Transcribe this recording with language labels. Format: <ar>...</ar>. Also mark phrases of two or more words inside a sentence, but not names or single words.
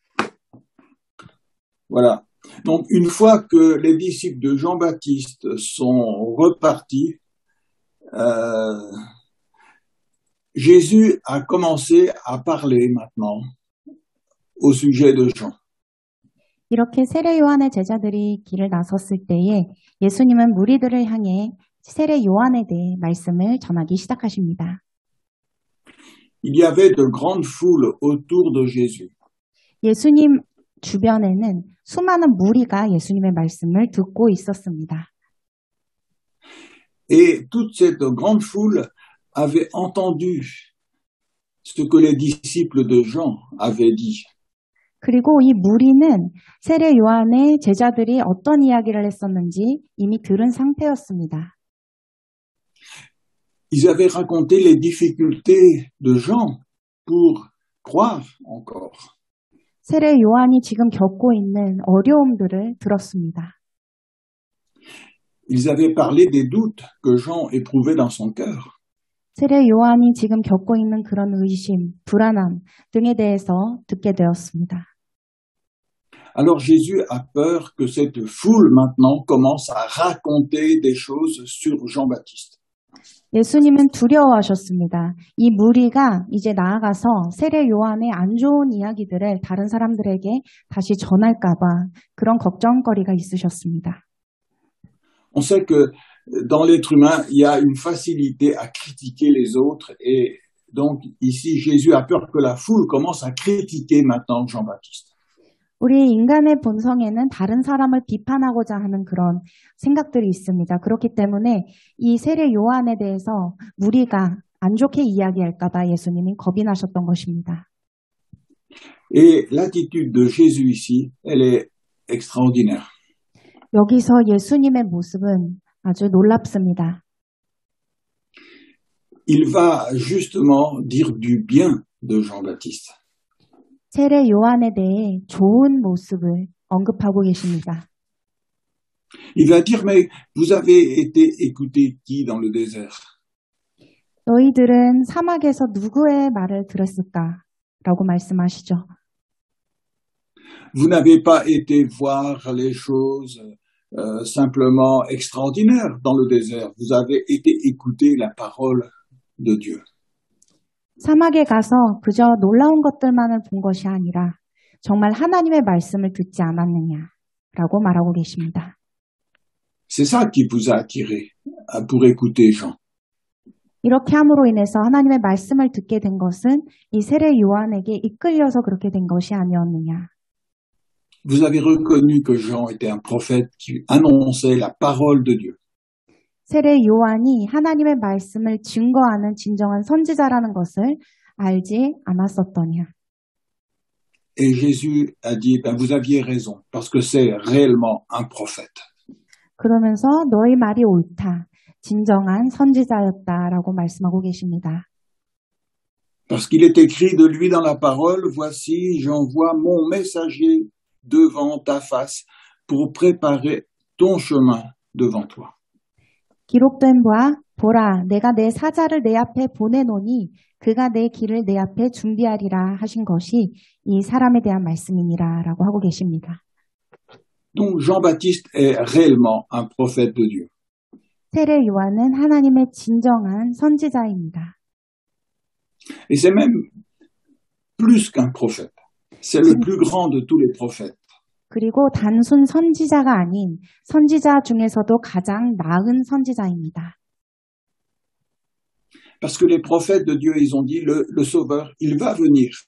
<fr>Voilà. Donc, une fois que les disciples de Jean-Baptiste sont repartis, Jésus a commencé à parler maintenant au sujet de Jean.</fr> <ko>이렇게 세례 요한의 제자들이 길을 나섰을 때에 예수님은 무리들을 향해 세례 요한에 대해 말씀을 전하기 시작하십니다.</ko> <fr>Il y avait de grandes foules autour de Jésus.</fr> <ko>예수님 주변에는 수많은 무리가 예수님의 말씀을 듣고 있었습니다.</ko> <fr>Et toute cette grande foule avait entendu ce que les disciples de Jean avaient dit.</fr> <ko>그리고 이 무리는 세례 요한의 제자들이 어떤 이야기를 했었는지 이미 들은 상태였습니다.</ko> <fr>Ils avaient raconté les difficultés de Jean pour croire encore.</fr> <ko>세례 요한이 지금 겪고 있는 어려움들을 들었습니다.</ko> <fr>Ils avaient parlé des doutes que Jean éprouvait dans son cœur.</fr> <ko>세례 요한이 지금 겪고 있는 그런 의심, 불안함 등에 대해서 듣게 되었습니다.</ko> <fr>Alors Jésus a peur que cette foule maintenant commence à raconter des choses sur Jean-Baptiste.</fr> <ko>예수님은 두려워하셨습니다. 이 무리가 이제 나아가서 세례 요한의 안 좋은 이야기들을 다른 사람들에게 다시 전할까 봐 그런 걱정거리가 있으셨습니다.</ko> <fr>On sait que dans l'être humain, il y a une facilité à critiquer les autres et donc ici Jésus a peur que la foule commence à critiquer maintenant Jean-Baptiste.</fr> <ko>우리 인간의 본성에는 다른 사람을 비판하고자 하는 그런 생각들이 있습니다. 그렇기 때문에 이 세례 요한에 대해서 무리가 안 좋게 이야기할까 봐 예수님이 겁이 나셨던 것입니다.</ko> <fr>Et l'attitude de Jésus ici, elle est extraordinaire.</fr> <ko>여기서 예수님의 모습은 아주 놀랍습니다.</ko> <fr>Il va justement dire du bien de Jean-Baptiste.</fr> <ko>세례 요한에 대해 좋은 모습을 언급하고 계십니다.</ko> <fr>Il va dire, mais vous avez été écouté qui dans le désert?</fr> <ko>너희들은 사막에서 누구의 말을 들었을까라고 말씀하시죠.</ko> <fr>Vous n'avez pas été voir les choses simplement extraordinaires dans le désert. Vous avez été écouter la parole de Dieu.</fr> <ko>사막에 가서 그저 놀라운 것들만을 본 것이 아니라 정말 하나님의 말씀을 듣지 않았느냐라고 말하고 계십니다.</ko> <fr>C'est ça qui vous a attiré pour écouter Jean.</fr> <ko>이렇게 함으로 인해서 하나님의 말씀을 듣게 된 것은 이 세례 요한에게 이끌려서 그렇게 된 것이 아니었느냐.</ko> <fr>Vous avez reconnu que Jean était un prophète qui annonçait la parole de Dieu.</fr> <ko>세례 요한이 하나님의 말씀을 증거하는 진정한 선지자라는 것을 알지 않았었더냐.</ko> <fr>Et Jésus a dit, vous aviez raison, parce que c'est réellement un prophète.</fr> <ko>그러면서 너희 말이 옳다. 진정한 선지자였다라고 말씀하고 계십니다.</ko> <fr>Parce qu'il est écrit de lui dans la parole, voici, j'envoie mon messager devant ta face pour préparer ton chemin devant toi.</fr> <ko>기록된 바 보라 내가 내 사자를 내 앞에 보내노니 그가 내 길을 내 앞에 준비하리라 하신 것이 이 사람에 대한 말씀이니라 라고 하고 계십니다.</ko> <fr>Donc Jean-Baptiste est réellement un prophète de Dieu.</fr> <ko>세례 요한은 하나님의 진정한 선지자입니다.</ko> <fr>Et c'est même plus qu'un prophète. C'est le plus grand de tous les prophètes.</fr> <ko>그리고 단순 선지자가 아닌 선지자 중에서도 가장 나은 선지자입니다.</ko> <fr>Parce que les prophètes de Dieu, ils ont dit, le Sauveur, il va venir.</fr>